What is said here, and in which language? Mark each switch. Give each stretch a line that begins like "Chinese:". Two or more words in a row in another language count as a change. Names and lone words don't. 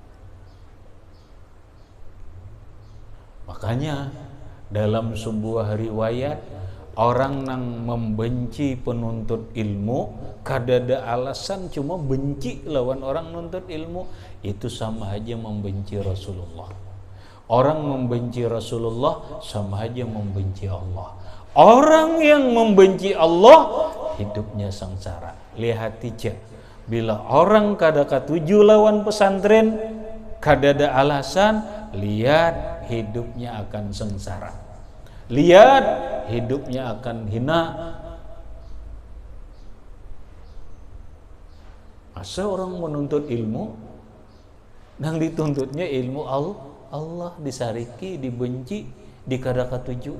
Indonesian: Makanya dalam sebuah riwayat, orang yang membenci penuntut ilmu kadada alasan, cuma benci lawan orang nuntut ilmu, itu sama aja membenci Rasulullah. Orang membenci Rasulullah sama aja membenci Allah. Orang yang membenci Allah hidupnya sengsara.
Banjar: Lihat aja, bila orang kada katuju lawan pesantren, kadada alasan,
Indonesian: lihat hidupnya akan sengsara. Lihat hidupnya akan hina. Masa orang menuntut ilmu dan dituntutnya ilmu Allah disariki, dibenci, dikadakatujui.